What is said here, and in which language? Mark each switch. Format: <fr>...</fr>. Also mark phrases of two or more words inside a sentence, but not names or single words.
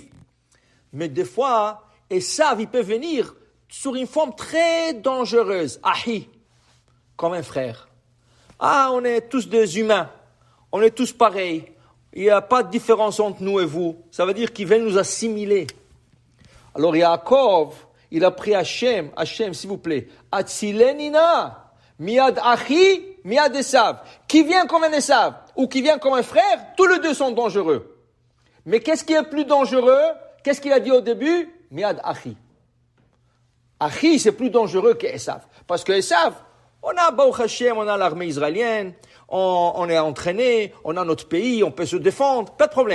<fr>Mais des fois, Esav, il peut venir sur une forme très dangereuse, Ahi, comme un frère. Ah, on est tous des humains. On est tous pareils. Il n'y a pas de différence entre nous et vous. Ça veut dire qu'ils veulent nous assimiler. Alors Yaakov, il a pris Hachem, s'il vous plaît,</fr> <he>הצילני נא, מיד אחי, מיד עשו.</he> <fr>Qui vient comme un Esav, ou qui vient comme un frère, tous les deux sont dangereux. Mais qu'est-ce qui est plus dangereux? Qu'est-ce qu'il a dit au début?</fr> <he>מיד אחי.</he> <fr>Achi, c'est plus dangereux que Esav. Parce que Esav, on a</fr> <he>ברוך השם,</he> <fr>on a l'armée israélienne, on est entraîné, on a notre pays, on peut se défendre, pas de problème.</fr>